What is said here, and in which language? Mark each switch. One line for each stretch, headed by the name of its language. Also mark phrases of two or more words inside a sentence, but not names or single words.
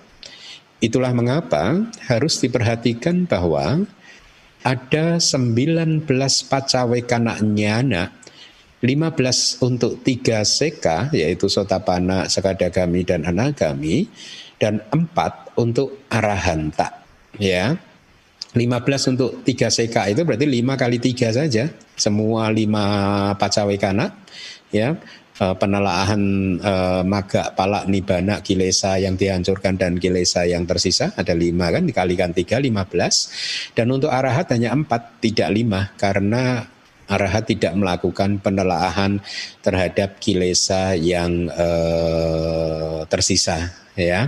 Indonesian: Itulah mengapa harus diperhatikan bahwa ada 19 pacawekana nyana, 15 untuk 3 seka yaitu Sotapanna, Sakadagami dan Anagami, dan 4 untuk arahanta ya. 15 untuk 3 seka itu berarti 5 kali 3 saja. Semua 5 pacawekana ya, penelaahan maga, palak, nibbana, kilesa yang dihancurkan dan kilesa yang tersisa ada 5 kan, dikalikan 3 15. Dan untuk arahat hanya 4, tidak 5 karena arahat tidak melakukan penelaahan terhadap kilesa yang tersisa ya.